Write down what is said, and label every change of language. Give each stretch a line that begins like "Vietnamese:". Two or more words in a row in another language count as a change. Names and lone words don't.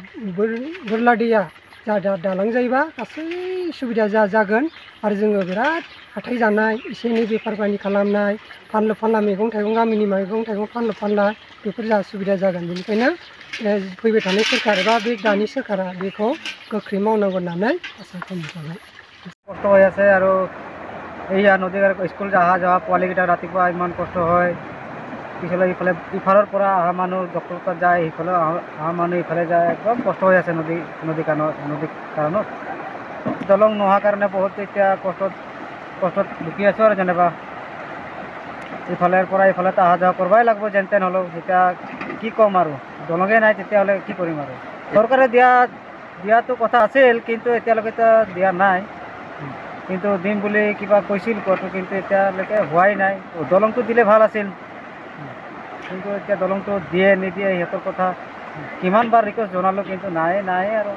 Bodo: बोरला दैया जा दालां जायोबा गासै सुबिदा जागोन आरो जोङो बिराद हाथाय जानाय एसे एनै बेफार फालांगि खालामनाय फानलु फानला मैगं थाइगं गामिनि मैगं थाइगं फानलु फानला बेफोर जा सुबिदा जागोन बेनिखायनो फैबाय थानाय सोरखार एबा बे दानि सोरखारा बेखौ गोख्रै मावनांगौ होननानै आसा खालामबाय
Assamese: কষ্ট হৈ আছে আৰু এইয়া নদীৰ স্কুল অহা যোৱা পোৱালিকেইটা ৰাতিপুৱা ইমান কষ্ট হয় পিছলৈ ইফালৰ পৰা অহা মানুহ ডক্টৰ তাত যায় সিফালে অহা মানুহ ইফালে যায় একদম কষ্ট হৈ আছে নদীৰ কাৰণত দলং নোহোৱাৰ কাৰণে বহুত এতিয়া কষ্টত ভুগি আছোঁ আৰু যেনিবা ইফালৰ পৰা ইফালে অহা যোৱা কৰিবই লাগিব যেন তেন হ'লেও এতিয়া কি ক'ম আৰু দলঙে নাই তেতিয়াহ'লে কি কৰিম আৰু চৰকাৰে দিয়াটো কথা আছিল কিন্তু এতিয়ালৈকে দিয়া নাই কিন্তু দিম বুলি কিবা কৈছিল ক'তো কিন্তু এতিয়ালৈকে হোৱাই নাই দলংটো দিলে ভাল আছিল কিন্তু এতিয়া দলংটো দিয়ে নিদিয়ে সিহঁতৰ কথা কিমানবাৰ ৰিকুৱেষ্ট জনালোঁ কিন্তু নাই আৰু